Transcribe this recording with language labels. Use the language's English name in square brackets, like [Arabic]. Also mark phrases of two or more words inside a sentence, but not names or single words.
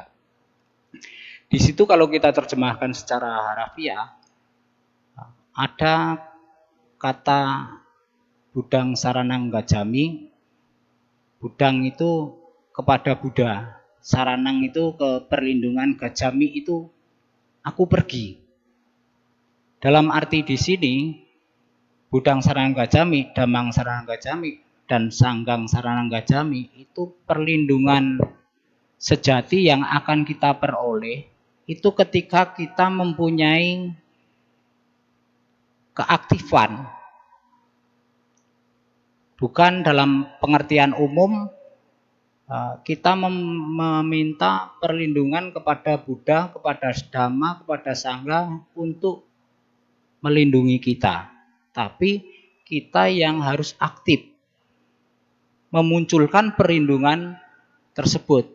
[Indonesian] Di situ kalau kita terjemahkan secara harafiah, ada kata [Pali] Budang Saranang Gacami. [Indonesian] Budang itu kepada Buddha, Saranang itu ke perlindungan, Gacami itu aku pergi. Dalam arti di sini, [Pali] Budang Saranang Gacami, Dhammang Saranang Gacami, [Indonesian] dan [Pali] Sanggang Saranang Gacami [Indonesian] itu perlindungan sejati yang akan kita peroleh itu ketika kita mempunyai keaktifan. Bukan dalam pengertian umum kita meminta perlindungan kepada Buddha, kepada Dhamma, kepada Sangha untuk melindungi kita, tapi kita yang harus aktif memunculkan perlindungan tersebut.